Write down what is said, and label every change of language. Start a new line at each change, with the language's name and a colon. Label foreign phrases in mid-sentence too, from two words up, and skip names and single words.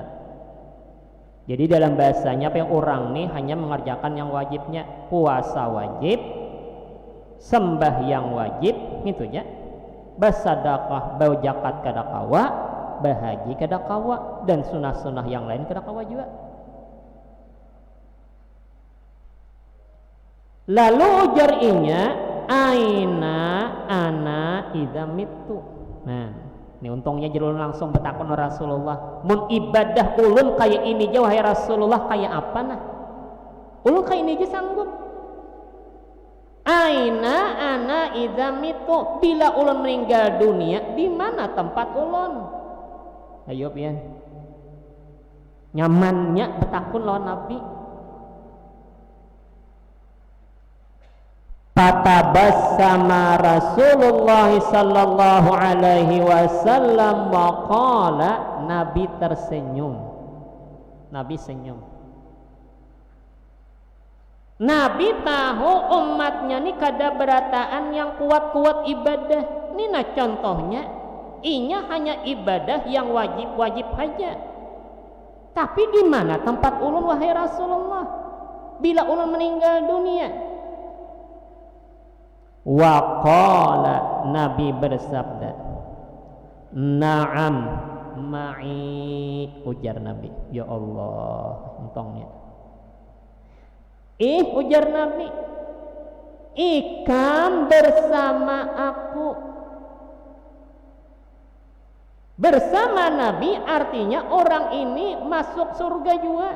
Indonesian: Jadi dalam bahasanya apa yang orang nih hanya mengerjakan yang wajibnya, puasa wajib, sembahyang wajib, gitu ya.
Banjar: Bersedekah, bau zakat kada kawa, bahaji kada kawa, dan sunah-sunah yang lain kada kawa juga. Lalu ujar inya,
Arabic: أين أنا إذا مت.
Banjar: Nah, ini untungnya jelun langsung bertakun Rasulullah, mun ibadah ulun kayak ini aja wahai Rasulullah, kayak apa nah? Ulun kayak ini aja sanggup.
Arabic: أين أنا إذا مت,
Banjar: bila ulun meninggal dunia di mana tempat ulun? Ayo pian. Nyamannya bertakun lawan Nabi.
Arabic: فتبسم رسول الله صلى الله عليه وسلم وقال,
Indonesian: Nabi tersenyum. Nabi senyum.
Banjar: Nabi tahu umatnya ni kada berataan yang kuat-kuat ibadah.
Indonesian: Ini nah contohnya, inya hanya ibadah yang wajib-wajib saja.
Banjar: Tapi di mana tempat ulun wahai Rasulullah bila ulun meninggal dunia?
Arabic: وقال,
Indonesian: Nabi bersabda,
Arabic: نعم معي,
Banjar: ujar Nabi.
Indonesian: Ya Allah, untungnya.
Banjar: Ujar Nabi, ikam bersama aku.
Indonesian: Bersama Nabi artinya orang ini masuk surga juga.